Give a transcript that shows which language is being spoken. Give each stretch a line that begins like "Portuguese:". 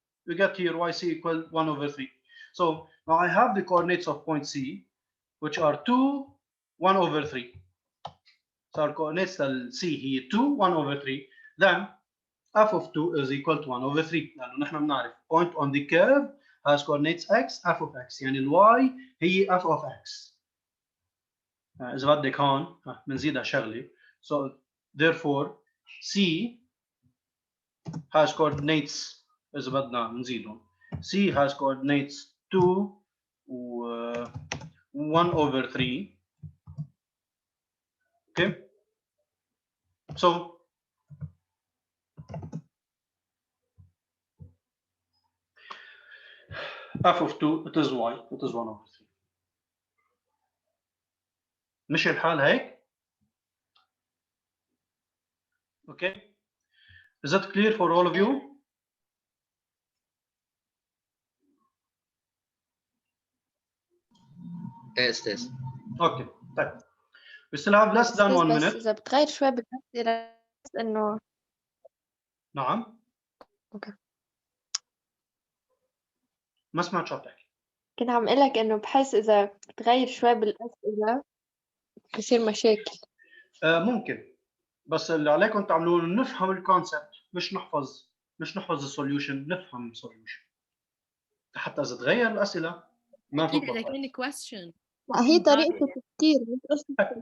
English: We get here yc equal 1 over 3. So now I have the coordinates of point C, which are 2, 1 over 3. So our coordinates of C here 2, 1 over 3. Then f of 2 is equal to 1 over 3.
Arabic: لأنه نحن بنعرف
English: point on the curve has coordinates x, f of x.
Arabic: يعني ال y هي f of x. إذا بدك هون بنزيدها شغلة.
English: So therefore C has coordinates
Arabic: إذا بدنا بنزيدهم.
English: C has coordinates 2 و 1 over 3. Okay. So f of 2 it is y, it is 1 over 3.
Arabic: مشي الحال هيك؟ Okay.
English: Is that clear for all of you?
Arabic: ايه استاذ. Okay. طيب.
English: We still have less than 1 minute.
Arabic: إذا بتغير شوي بس إنه نعم. أوكي. ما سمعت شو عم تحكي. كنت عم اقول لك انه بحس اذا بتغير شوي بالاسئله بصير مشاكل. ممكن، بس اللي عليكم تعملوه نفهم الكونسبت، مش نحفظ السوليوشن، نفهم السوليوشن حتى اذا تغير الاسئله ما اكيد نفوت اذا بالغلط. كان question لا هي طريقه التفكير مش قصه